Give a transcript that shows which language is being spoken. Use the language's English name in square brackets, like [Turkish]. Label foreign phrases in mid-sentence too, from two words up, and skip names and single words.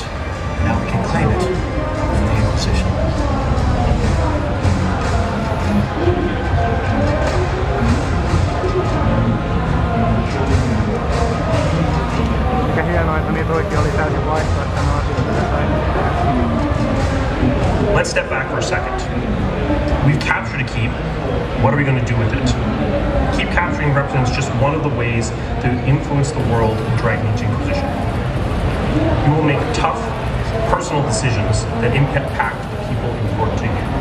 [English] Now we can claim it from the Inquisition. [Finnish] Mikä hienoa, että niitä oikein oli täysin vaihtoehtoinen asioita. [English] Let's step back for a second. We've captured a keep. What are we going to do with it? Keep capturing represents just one of the ways to influence the world in Dragon Age Inquisition. You will make tough, personal decisions that impact the people important to you.